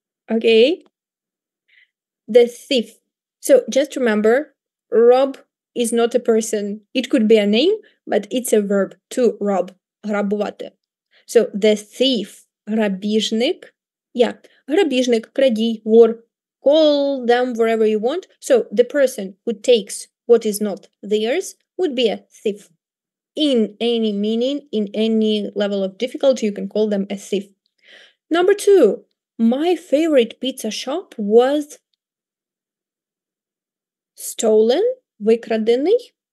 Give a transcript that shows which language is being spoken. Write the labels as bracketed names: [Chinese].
[English] Okay. The thief. So just remember, rob is not a person. It could be a name, but it's a verb, to rob. [Ukrainian] Грабувати. [English] So the thief, [Ukrainian] грабіжник. Yeah, грабіжник, крадій, вор. [English] Call them wherever you want. So the person who takes what is not theirs would be a thief. In any meaning, in any level of difficulty, you can call them a thief. Number 2, my favorite pizza shop was stolen, [Ukrainian] викрадений.